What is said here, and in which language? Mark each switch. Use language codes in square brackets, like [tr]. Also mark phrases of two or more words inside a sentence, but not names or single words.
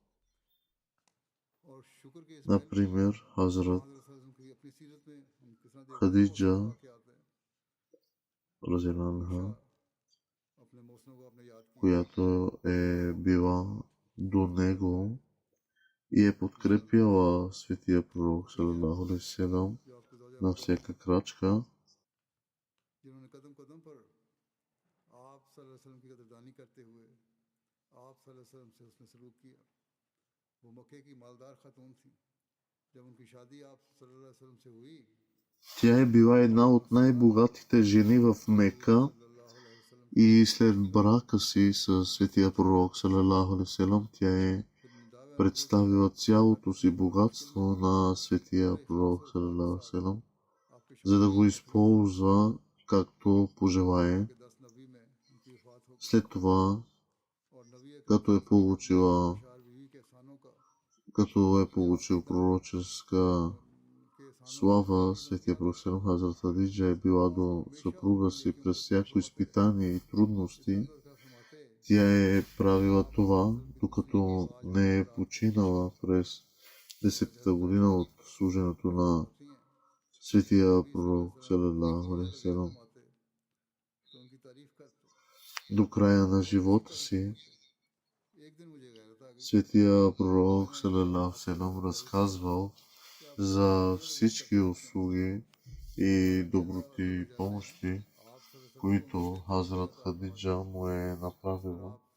[bg] Например, Хазрат Хадиджа, разиланха, която е била до него и е подкрепяла Светия Пророк [ar] صلى الله عليه وسلم [bg] на всяка крачка. Тя е била една от най-богатите жени в Мека и след брака си с Светия Пророк [ar] صلى الله عليه وسلم, [bg] тя е представила цялото си богатство на Светия Пророк [ar] صلى الله عليه وسلم, [bg] за да го използва както пожелае. След това, като е получил пророческа слава, Светия Пророк Хазрат Хадиджа е била до съпруга си през всяко изпитание и трудности. Тя е правила това, докато не е починала през 10-та година от служенето на Светия Пророк [ar] صلى الله عليه وسلم. [bg] До края на живота си Светия Пророк [ar] صلى الله عليه وسلم [bg] разказвал за всички услуги и доброти и помощи, които Хазрат Хадиджа му е направила.